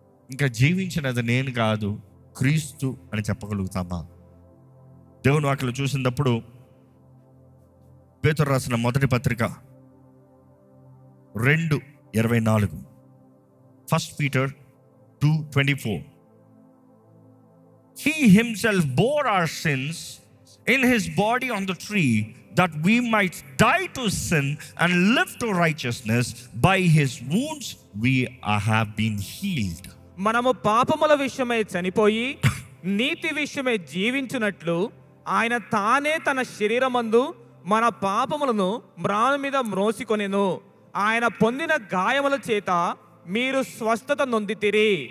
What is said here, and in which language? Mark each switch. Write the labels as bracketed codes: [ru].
[te] ఇంకా జీవించినది నేను కాదు, క్రీస్తు అని చెప్పగలుగుతామా? దేవుని వాక్యలో చూసినప్పుడు పేతురు రాసిన మొదటి పత్రిక 2:24, [en] 1 Peter 2:24. He himself bore our sins in his body on the tree, that we might die to sin and live to righteousness. By his wounds we have been healed. [te] మనము పాపముల విషయమై చనిపోయి నీతి విషయమై జీవించున్నట్లు ఆయన తానే తన శరీరమందు మన పాపములను మ్రాను మీద మ్రోసికొనెను. ఆయన పొందిన గాయముల చేత మీరు స్వస్థత నొందితిరి.